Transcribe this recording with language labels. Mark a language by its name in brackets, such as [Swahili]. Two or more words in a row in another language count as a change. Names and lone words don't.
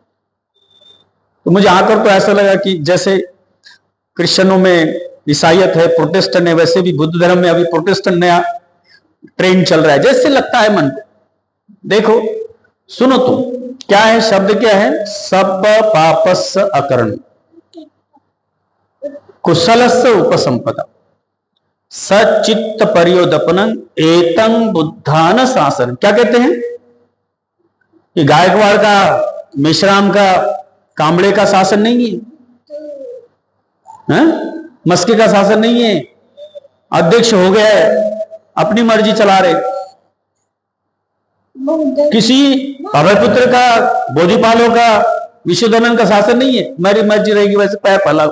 [Hindi] तो मुझे आकर तो ऐसा लगा कि जैसे क्रिश्चियनों में ईसाइयत है, प्रोटेस्टेंट है, वैसे भी बुद्ध धर्म में अभी प्रोटेस्टेंट नया ट्रेंड चल रहा है, जैसे लगता है मन को। देखो सुनो तुम, क्या है शब्द, क्या है? [Pali] सब पापस अकरण कुशलस्य उपसंपदा सचित्त परियोदपनं एतं बुद्धान शासन। [Hindi] क्या कहते हैं? ये गायकवाड़ का, मेश्राम का, कांबड़े का शासन नहीं है, मस्के का शासन नहीं है, अध्यक्ष हो गया है, अपनी मर्जी चला रहे, किसी पावरपुत्र का, बोधिपालों का, विश्वधर्मन का शासन नहीं है, मेरी मर्जी रहेगी वैसे पैर फैलाओ।